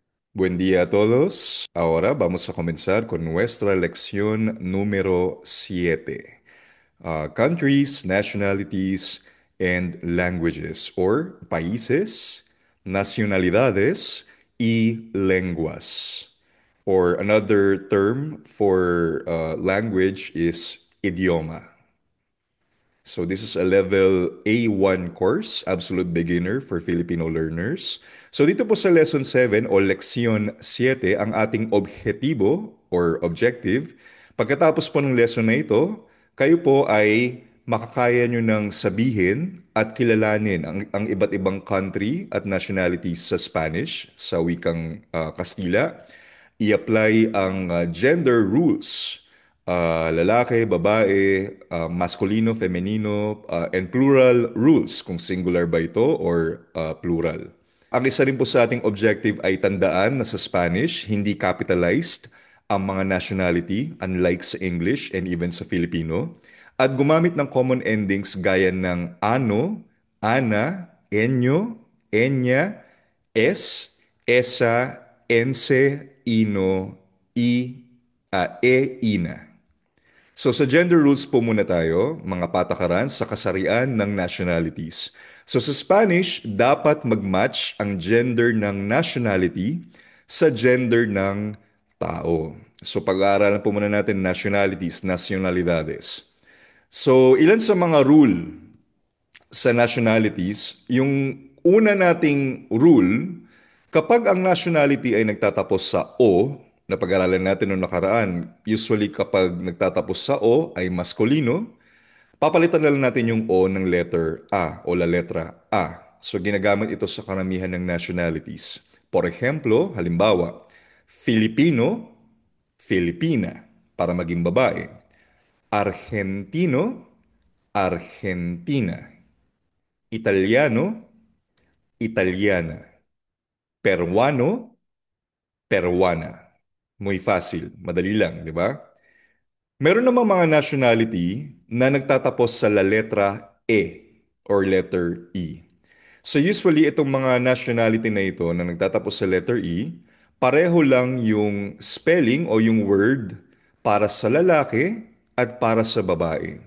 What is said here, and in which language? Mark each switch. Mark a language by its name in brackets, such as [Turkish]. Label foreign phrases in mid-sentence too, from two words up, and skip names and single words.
[Spanish] Buen día a todos. Ahora vamos a comenzar con nuestra lección número 7. [English] Countries, Nationalities, and Languages, or [Spanish] países, nacionalidades y lenguas. [English] Or another term for language is idioma. So this is a level A1 course, absolute beginner for Filipino learners. [Filipino] So dito po sa lesson 7 o leksyon 7, ang ating objetibo or objective, pagkatapos po ng lesson na ito, kayo po ay makakaya nyo ng sabihin at kilalanin ang iba't ibang country at nationalities sa Spanish, sa wikang Kastila. I-apply ang [English] gender rules, [Filipino] lalaki, babae, [Spanish] maskulino, femenino, [English] and plural rules [Filipino] kung singular ba ito or plural. Ang isa rin po sa ating objective ay tandaan na sa Spanish, hindi capitalized ang mga nationality unlike sa English and even sa Filipino. At gumamit ng [English] common endings [Filipino] gaya ng ano, ana, enyo, enya, es, esa, ense, ino, ina. So sa [English] gender rules [Filipino] po muna tayo, mga patakaran sa kasarian ng nationalities. So sa Spanish, dapat mag-match ang gender ng nationality sa gender ng tao. So pag-aaralan po muna natin nationalities, nacionalidades. So ilan sa mga rule sa nationalities, yung una nating rule, kapag ang nationality ay nagtatapos sa O, na pag-aralan natin noong nakaraan, usually kapag nagtatapos sa O ay maskulino, papalitan na lang natin yung O ng letter A o [Spanish] la letra A. [Filipino] So ginagamit ito sa karamihan ng nationalities. [Spanish] Por ejemplo, [Filipino] halimbawa, Filipino, Filipina, para maging babae. [Spanish] Argentino, Argentina. Italiano, Italiana. Peruano, Peruana. Muy fácil, [Filipino] madali lang, di ba? Meron namang mga nationality na nagtatapos sa [Spanish] la letra E [Filipino] or letter E. So usually itong mga nationality na ito na nagtatapos sa letter E, pareho lang yung spelling o yung word para sa lalaki at para sa babae.